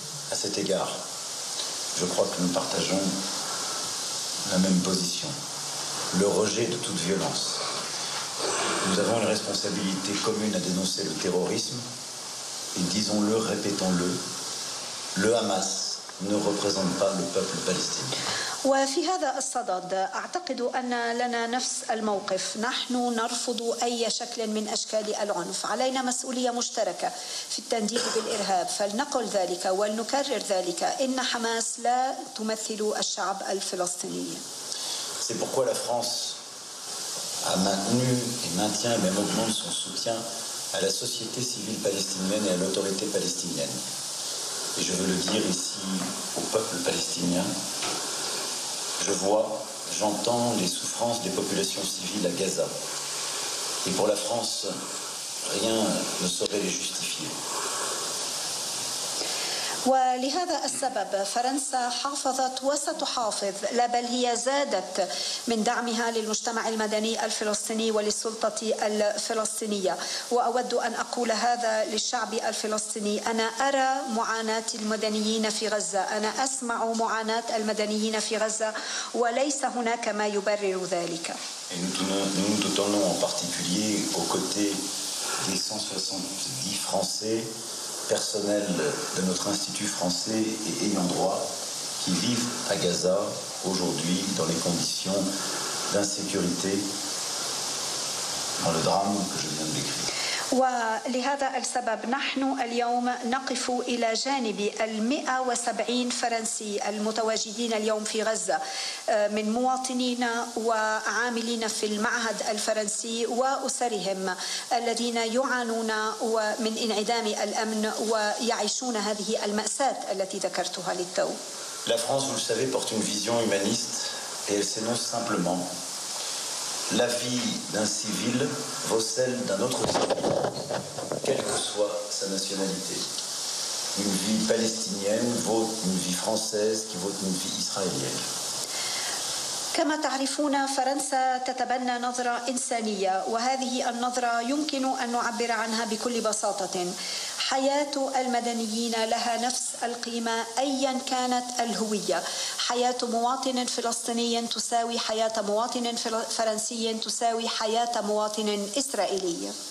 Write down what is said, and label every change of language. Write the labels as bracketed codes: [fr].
[fr] À cet égard, je crois que nous partageons la même position. Le rejet de toute violence. Nous avons une responsabilité commune à dénoncer le terrorisme et disons-le, répétons-le, le Hamas ne représente pas le peuple palestinien. [ar] وفي هذا الصدد أعتقد أن لنا نفس الموقف. نحن نرفض أي شكل من أشكال العنف. علينا مسؤولية مشتركة في التنديد بالإرهاب، فلنقل ذلك ولنكرر ذلك. إن حماس لا تمثل الشعب الفلسطيني. [fr] C'est pourquoi la France a maintenu et maintient et même augmente son soutien à la société civile palestinienne et à l'autorité palestinienne. Et je veux le dire ici au peuple palestinien. Je vois, j'entends les souffrances des populations civiles à Gaza. Et pour la France, rien ne saurait les justifier. [ar] ولهذا السبب فرنسا حافظت وستحافظ، لا بل هي زادت من دعمها للمجتمع المدني الفلسطيني وللسلطة الفلسطينية. وأود أن أقول هذا للشعب الفلسطيني. أنا أرى معاناة المدنيين في غزة، أنا أسمع معاناة المدنيين في غزة، وليس هناك ما يبرر ذلك. [fr] Nous nous tenons en particulier aux côtés des 170 Français personnels de notre institut français et ayant droit qui vivent à Gaza aujourd'hui dans les conditions d'insécurité, dans le drame que je viens de décrire. [ar] ولهذا السبب نحن اليوم نقف إلى جانب 170 فرنسي المتواجدين اليوم في غزة من مواطنين وعاملين في المعهد الفرنسي وأسرهم الذين يعانون من انعدام الأمن ويعيشون هذه المأساة التي ذكرتها للتو. [fr] La France, vous le savez, porte une vision humaniste et elle s'énonce simplement: la vie d'un civil vaut celle d'un autre civil, quelle que soit sa nationalité. Une vie palestinienne vaut une vie française qui vaut une vie israélienne. [ar] كما تعرفون فرنسا تتبنى نظرة إنسانية، وهذه النظرة يمكن أن نعبر عنها بكل بساطة. حياة المدنيين لها نفس القيمة أيا كانت الهوية. حياة مواطن فلسطيني تساوي حياة مواطن فرنسي تساوي حياة مواطن إسرائيلي.